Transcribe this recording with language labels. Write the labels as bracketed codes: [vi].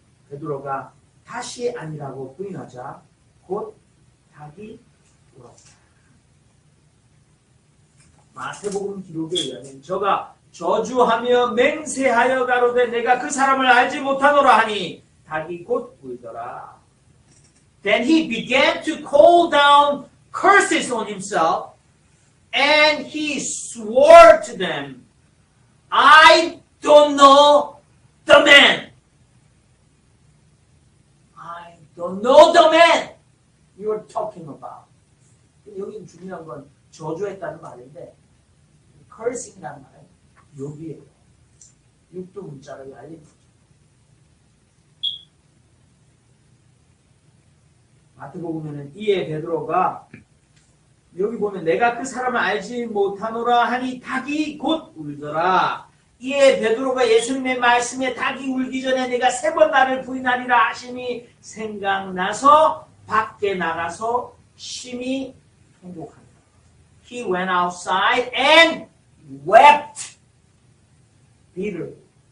[ko] 베드로가 다시 아니라고 부인하자 곧 닭이 울었다. 마태복음 기록에 의하면 저가 저주하며 맹세하여 가로되 내가 그 사람을 알지 못하노라 하니 닭이 곧 울더라. [en] Then he began to call down curses on himself and he swore to them I don't know the man. I don't know the man you're talking about. [ko] 여기 중요한 건 저주했다는 말인데 cursing이라는 말은 욕이에요. 육두 문자를 알린 거죠. 마태복음에는 이에 베드로가 여기 보면 내가 그 사람을 알지 못하노라 하니 닭이 곧 울더라. 이에 베드로가 예수님의 말씀에 닭이 울기 전에 내가 3번 나를 부인하리라 하심이 생각나서 밖에 나가서 심히 통곡한다. [en] He went outside and wept bitterly.